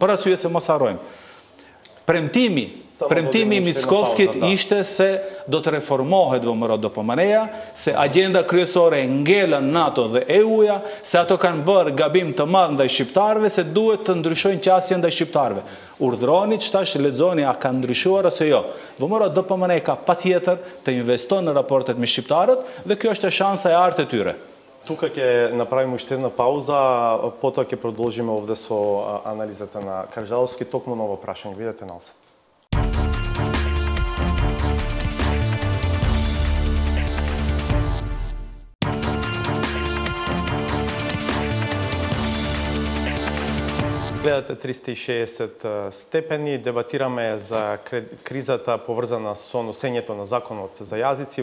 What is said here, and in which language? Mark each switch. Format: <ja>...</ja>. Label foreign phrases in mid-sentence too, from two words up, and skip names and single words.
<sq>Për arsye se mos harrojmë. Premtimi i Mickovskit ishte se do të reformohet VMRO DPMN-ja, se agenda kryesore ngelën NATO dhe EU-ja, se ato kanë bërë gabim të madh ndaj shqiptarëve, se duhet të ndryshojnë qasjen ndaj shqiptarëve. Urdhroni çtash lexoni a ka ndryshuar ose jo. VMRO DPMN ka patjetër të investojnë në raportet me shqiptarët dhe kjo është shansa e artë e tyre.</sq> <mk>Тука ќе направиме уште една пауза, потоа ќе продолжиме овде со анализата на Каржаловски, токму ново прашање. Видете назад. Гледате 360 степени, дебатираме за кризата поврзана со носењето на законот за јазици.</mk>